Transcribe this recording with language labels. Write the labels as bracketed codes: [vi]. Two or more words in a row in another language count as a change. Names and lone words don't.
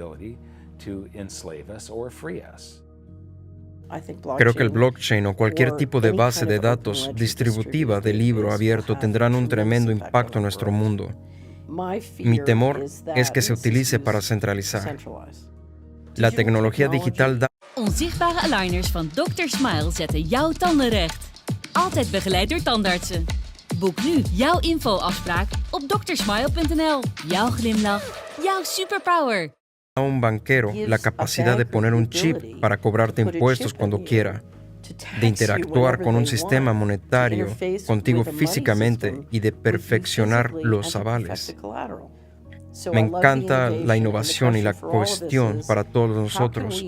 [es] Creo que el blockchain o cualquier tipo de base de datos distributiva de libro abierto tendrán un tremendo impacto en nuestro mundo. Mi temor es que se utilice para centralizar. La tecnología digital da... [nl] Onzichtbare aligners van Dr. Smile zetten jouw tanden recht. Altijd begeleid door tandartsen. Boek nu jouw info-afspraak op drsmile.nl. Jouw glimlach, jouw superpower. [es] A un banquero la capacidad de poner un chip para cobrarte impuestos cuando quiera, de interactuar con un sistema monetario contigo físicamente y de perfeccionar los avales. Me encanta la innovación y la cuestión para todos nosotros.